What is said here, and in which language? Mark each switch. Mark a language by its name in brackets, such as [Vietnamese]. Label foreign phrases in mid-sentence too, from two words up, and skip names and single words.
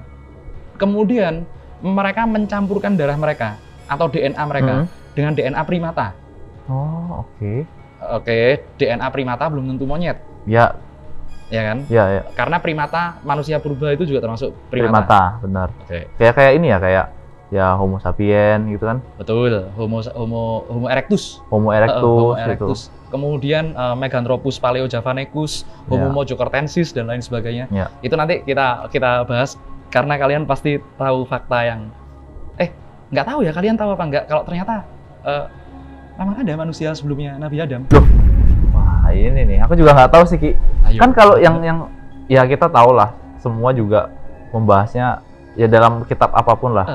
[Indonesian] Kemudian mereka mencampurkan darah mereka atau DNA mereka dengan DNA primata. Oh, oke. Oke, DNA primata belum tentu monyet. Ya. Ya kan? Ya. Karena primata, manusia purba itu juga termasuk primata. Primata, benar. Oke. Kayak ini ya, kayak ya Homo sapien gitu kan? Betul, Homo erectus. Homo erectus. Homo erectus. Kemudian Meganthropus paleojavanicus, Homo mojocortensis dan lain sebagainya. Ya. Itu nanti kita bahas karena kalian pasti tahu fakta yang nggak tahu ya, kalian tahu apa nggak kalau ternyata memang ada manusia sebelumnya Nabi Adam. Loh. Wah, ini nih. Aku juga nggak tahu sih, Ki. Ayo. Kan kalau yang ya kita tahu lah, semua juga membahasnya ya dalam kitab apapun lah.